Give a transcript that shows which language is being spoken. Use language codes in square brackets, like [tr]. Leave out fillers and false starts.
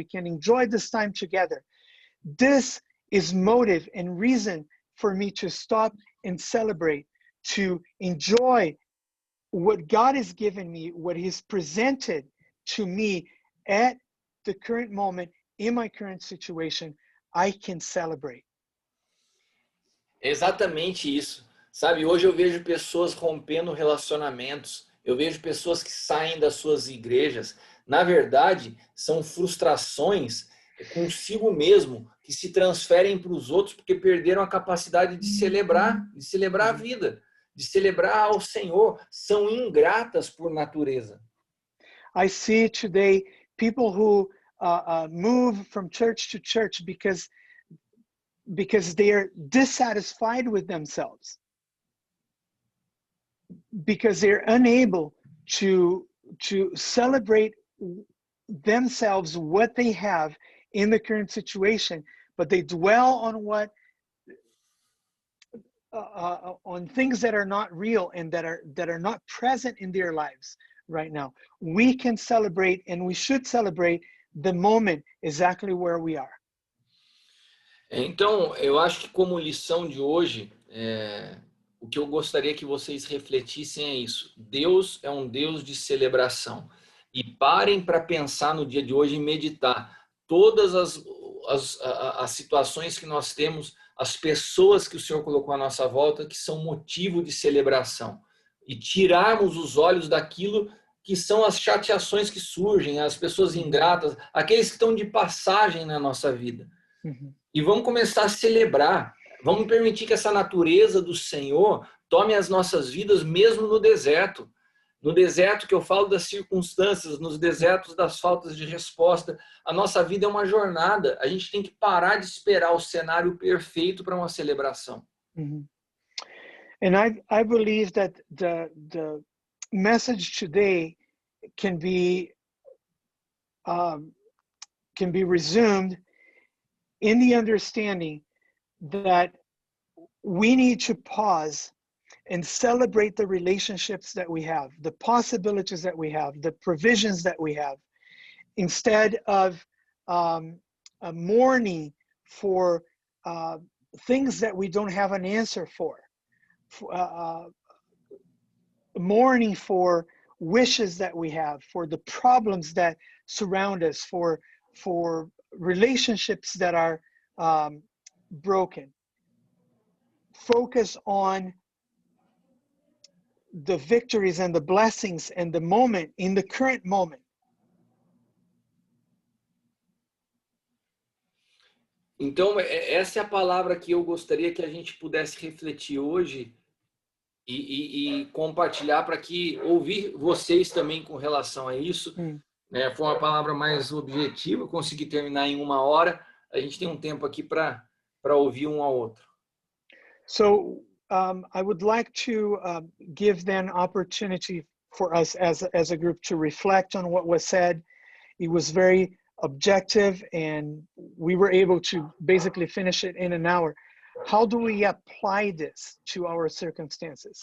[en] We can enjoy this time together. This is motive and reason for me to stop and celebrate, to enjoy what God has given me, what He's presented to me at the current moment, in my current situation. I can celebrate. [pt] Exatamente isso. Sabe, hoje eu vejo pessoas rompendo relacionamentos, eu vejo pessoas que saem das suas igrejas. Na verdade, são frustrações consigo mesmo que se transferem para os outros porque perderam a capacidade de celebrar a vida, de celebrar ao Senhor. São ingratas por natureza. [en] I see today people who move from church to church because they are dissatisfied with themselves, because they're unable to celebrate themselves, what they have in the current situation, but they dwell on on things that are not real and that are not present in their lives right now. We can celebrate, and we should celebrate the moment exactly where we are. [pt] Então, eu acho que como lição de hoje, o que eu gostaria que vocês refletissem é isso. Deus é um Deus de celebração. E parem para pensar no dia de hoje e meditar. Todas as situações que nós temos, as pessoas que o Senhor colocou à nossa volta, que são motivo de celebração. E tirarmos os olhos daquilo que são as chateações que surgem, as pessoas ingratas, aqueles que estão de passagem na nossa vida. Uhum. E vamos começar a celebrar. Vamos permitir que essa natureza do Senhor tome as nossas vidas mesmo no deserto. No deserto que eu falo das circunstâncias, nos desertos das faltas de resposta. A nossa vida é uma jornada. A gente tem que parar de esperar o cenário perfeito para uma celebração. Mm-hmm. [en] And I believe that the message today can be resumed in the understanding that we need to pause and celebrate the relationships that we have, the possibilities that we have, the provisions that we have, instead of mourning for things that we don't have an answer for, mourning for wishes that we have, for the problems that surround us, for relationships that are broken. Focus on the victories and the blessings and the moment, in the current moment. [pt] Então, essa é a palavra que eu gostaria que a gente pudesse refletir hoje e compartilhar para que ouvir vocês também com relação a isso. Né? Foi uma palavra mais objetiva, consegui terminar em 1 hora. A gente tem um tempo aqui para ouvir um ao outro. [en] So I would like to give then opportunity for us as a group to reflect on what was said. It was very objective, and we were able to basically finish it in an hour. how do we apply this to our circumstances?